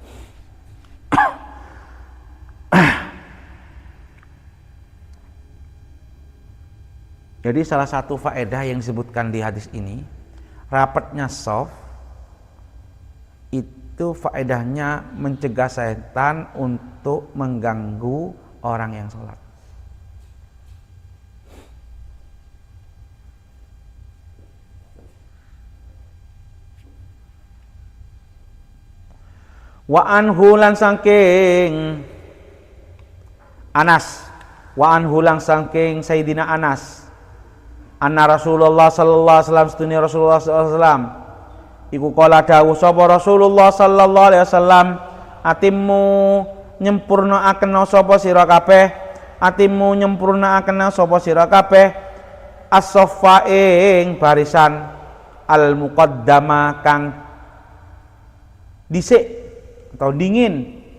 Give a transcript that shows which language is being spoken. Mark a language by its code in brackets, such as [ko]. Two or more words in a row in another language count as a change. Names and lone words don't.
[id] Jadi salah satu faedah yang disebutkan di hadis ini, rapatnya shaf itu faedahnya mencegah setan untuk mengganggu orang yang sholat. [ar] وعنه [jv] lan saking Anas, [ar] وعنه [jv] lan saking Sayyidina Anas, anna [ar] رسول الله صلى الله عليه وسلم, [jv] sedunia [ar] رسول الله صلى الله عليه وسلم [jv] iku kala dawuh sapa [ar] رسول الله صلى الله عليه وسلم, [jv] atimmu nyempurnaaken sapa sira kabeh, atimmu nyempurnaaken sapa sira kabeh as-saffa ing barisan [ar] المقدم [jv] kang dhisik atau dingin.